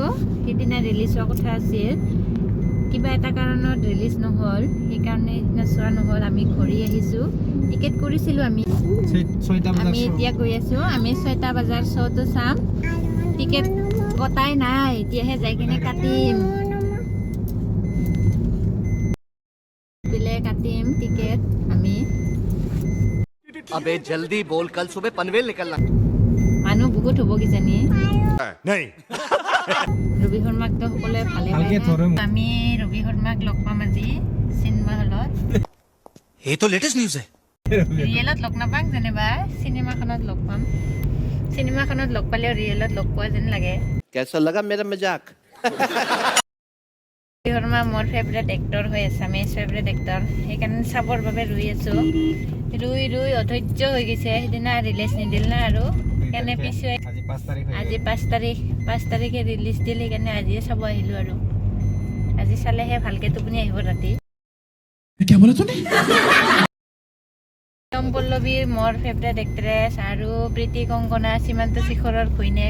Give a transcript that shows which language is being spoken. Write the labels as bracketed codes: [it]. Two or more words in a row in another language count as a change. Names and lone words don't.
[as] সেইদিনা ৰিলিজ হোৱা কথা আছিল কিবা এটা কাৰণত ৰিলিজ নহ'ল সেইকাৰণে সেইদিনা চোৱা নহ'ল আমি ঘূৰি আহিছোঁ টিকেট কৰিছিলোঁ আমি এতিয়া গৈ আছোঁ আমি 6টা বজাৰ শ্ব'টো চাম টিকেট কটাই নাই এতিয়াহে যাই কিনে কাটিম কাটিম টিকেট আমি [hi] अबे जल्दी बोल कल सुबह पनवेल निकलना [as] মানুহ বহুত হ'ব কিজানি ৰবি শৰ্মাকতো সকলোৱে ভালে পায় আমি ৰবি শৰ্মাক লগ পাম আজি চিনেমা হলত [hi] ये तो लेटेस्ट न्यूज़ है [as] ৰিয়েলত লগ নাপাম যেনিবা চিনেমাখনত লগ পাম চিনেমাখনত লগ পালেও ৰিয়েলত লগ পোৱা যেন লাগে [hi] कैसा लगा मेरा मजाक [as] ৰবি শৰ্মা মোৰ [en] favourite actor [as] হৈ আছে আমি [en] favourite actor [as] সেইকাৰণে চাবৰ বাবে ৰৈ আছোঁ ৰৈ অধৈৰ্য হৈ গৈছে সেইদিনা ৰিলিজ নিদিল না আৰু কেনে পিছুৱাই আজি 5 তাৰিখে ৰিলিজ দিলে সেইকাৰণে আজিয়ে চাব আহিলোঁ আৰু আজি চালেহে ভালকৈ টোপনি আহিব ৰাতি প্ৰিয়ম পল্লৱীৰ মোৰ [en] favourite actress [as] আৰু প্ৰীতি কংকনা সীমান্ত শেখৰৰ ঘৈণীয়েক